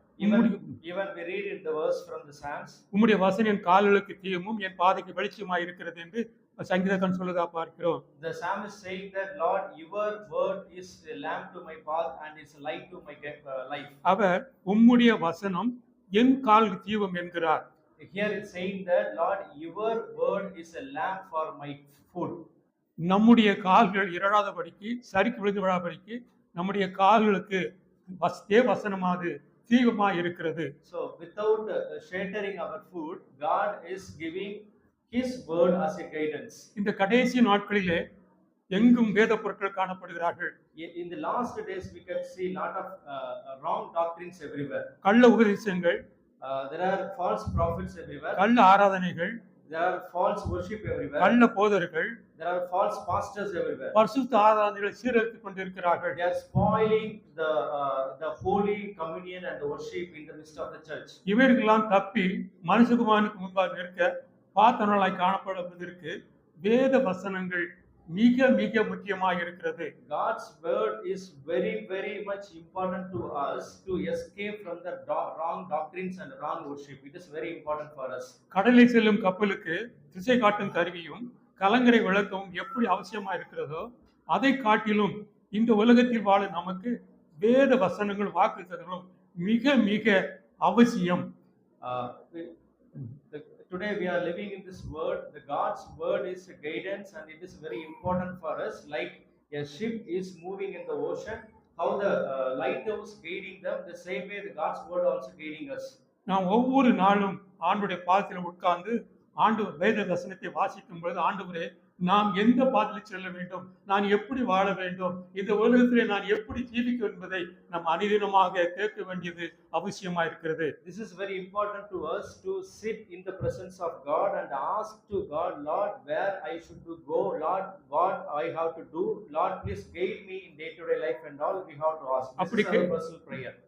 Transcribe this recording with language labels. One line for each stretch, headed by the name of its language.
English: even we read in the verse from the Psalms,
Tamil: உம்முடைய வசனம் என் கால்களுக்கு தீபமும் என் பாதைக்கு வெளிச்சமாய் இருக்கிறது என்று சங்கீதக்காரன் சொல்வதா பார்க்கிறோம்.
English: The psalm is saying that Lord, your word is a lamp to my path and is a light to my life.
Tamil: அவர் உம்முடைய வசனம் என் கால்களுக்கு தீபம் என்கிறார்.
English: Here it's saying that Lord, your word is a lamp for my foot.
Tamil: நம்முடைய கால்கள் இரடாதபடிக்கு சரிக்கு விழுந்து விடாதபடிக்கு நம்முடைய கால்களுக்கு தேவ வசனமானது தீபமாய் இருக்கிறது.
English: So without sheltering our foot, God is giving His word as a guidance.
Tamil: இந்த கடைசி நாட்களிலே எங்கும் வேத பொருட்கள் காணப்படுகிறார்கள்.
English: In the last days we can see lot of wrong doctrines everywhere.
Tamil: கள்ள உபதேசங்கள்,
English: there are false prophets everywhere.
Tamil: கள்ள ஆராதனைகள்,
English: there are false worship everywhere.
Tamil: கள்ள போதகர்கள்,
English: there are false pastors everywhere.
Tamil: பரிசுத்த ஆராதனைகளை சீரழித்துக் கொண்டிருக்கிறார்கள்.
English: They are spoiling the holy communion and the worship in the midst of the church.
Tamil: இவர்களெல்லாம் தப்பி மனுஷகுமாரனுக்கு முன்பாக நிற்க பாத்திரங்களாய் காணப்படுவதற்கு வேத வசனங்கள் மிக மிக முக்கியமாக இருக்கிறது.
English: God's word is very much important to us to escape from the wrong doctrines and wrong worship. It is very important for us.
Tamil: கடலில் செல்லும் கப்பலுக்கு திசை காட்டும் கருவியும் கலங்கரை விளக்கமும் எப்படி அவசியமா இருக்கிறதோ அதை காட்டிலும் இந்த உலகத்தில் வாழ நமக்கு வேத வசனங்கள் வாக்குத்தத்தங்களும் மிக மிக அவசியம்.
English: Uh, we- Today we are living in this world. The God's word is a guidance, and it is very important for us. Like a ship is moving in the ocean, how the lighthouse guiding them, the same way the God's word also guiding us.
Tamil: நாம் ஒவ்வொரு நாளும் ஆண்டுடைய பாதத்தில் உட்கார்ந்து ஆண்டு வேத வசனத்தை வாசிக்கும் பொழுது, ஆண்டவரே நாம் எந்த பாதையில் செல்ல வேண்டும், நான் எப்படி வாழ வேண்டும், இந்த உலகத்திலே நான் எப்படி ஜீவிக்க என்பதை நாம் அனுதினமாக கேட்க வேண்டியது அவசியமா இருக்கிறது.
English: This is very important to us to sit in the presence of God and ask to God, Lord, where I should to go, Lord, what I have to do, Lord, please guide me in day-to-day life and all. We have to ask. This is our personal prayer.